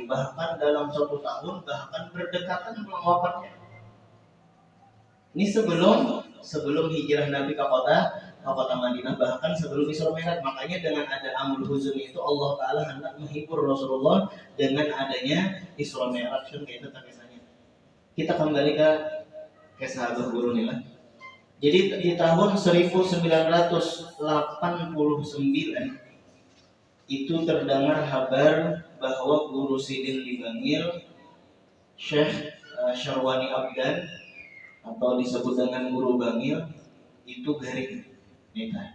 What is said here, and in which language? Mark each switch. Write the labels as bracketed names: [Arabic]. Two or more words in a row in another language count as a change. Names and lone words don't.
[Indonesian] Bahkan dalam 1 tahun, bahkan berdekatan dengan wafatnya. Ini sebelum hijrah Nabi ke kota Madinah, bahkan sebelum Isra Mi'raj. Makanya dengan ada Amul Huzun itu Allah Ta'ala hendak menghibur Rasulullah dengan adanya Isra Mi'raj. Kan kayak itu kisahnya. Kita kembali ke kisah Abah Guru nih lah. Jadi di tahun 1989 itu terdengar kabar bahwa Guru Sidin dipanggil Syekh Syarwani Abdan, atau disebut dengan Guru Bangil, itu garing nikah.